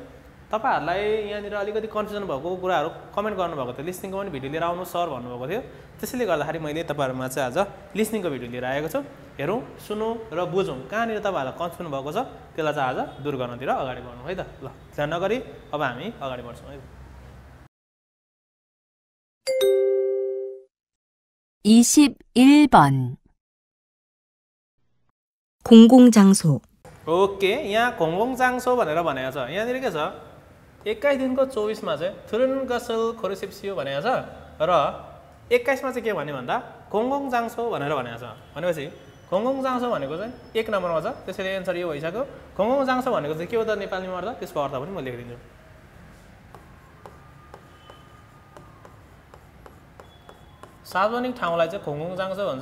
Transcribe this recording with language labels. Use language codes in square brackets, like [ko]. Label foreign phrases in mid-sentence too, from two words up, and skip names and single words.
[ne] तपाईहरुलाई यहाँनिर अलिकति कन्फ्युजन भएको कुराहरु कमेन्ट गर्नुभएको थियो, लिसनिङको पनि भिडियो लिएर आउनु सर भन्नुभएको थियो। त्यसैले गर्दाखेरि मैले तपाईहरुमा चाहिँ आज लिसनिङको भिडियो लिएर आएको छु। हेरौँ, सुनौँ र बुझौँ कहाँनिर तपाईहरुलाई कन्फ्युजन भएको छ त्यसलाई चाहिँ आज दूर गर्नतिर अगाडि बढ्नु है त। ल, ध्यान नगरी अब हामी अगाडि बढ्छौँ है। [ko] 21번 공공장소 [ne] ओके, यहाँ 공공장소 भनेर भनेको छ। यहाँनिर के छ, 21 दिनको 24 मा चाहिँ [ko] 트른것을 고르십시오 [ne] भनेको छ र 21 मा चाहिँ के भन्ने भन्दा 공공장소 भनेर भनेको छ। भनेपछि 공공장소 भनेको चाहिँ 1 नम्बरमा छ, त्यसैले एन्सर यो भइसक्यो। 공공장소 भनेको चाहिँ के हो त नेपालीमा अर्थ, त्यसको अर्थ पनि म लेखिदिन्छु। सार्वजनिक ठाउँलाई चाहिँ 공공장소 भन्छ।